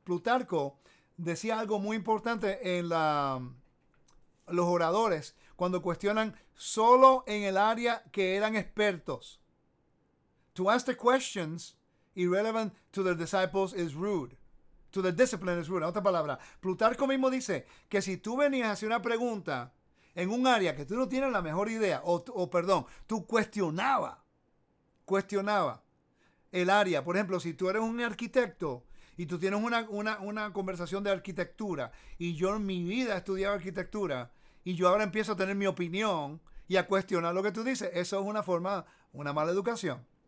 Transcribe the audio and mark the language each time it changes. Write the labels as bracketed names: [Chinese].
[Spanish] Plutarco decía algo muy importante en los oradores cuando cuestionan solo en el área que eran expertos. [English] To ask the questions irrelevant to the disciples is rude. To the discipline is rude. [Spanish] En otra palabra, Plutarco mismo dice que si tú venías a hacer una pregunta en un área que tú no tienes la mejor idea, perdón, tú cuestionaba el área. Por ejemplo, si tú eres un arquitecto y tú tienes una conversación de arquitectura y yo en mi vida he estudiado arquitectura y yo ahora empiezo a tener mi opinión y a cuestionar lo que tú dices, eso es una mala educación.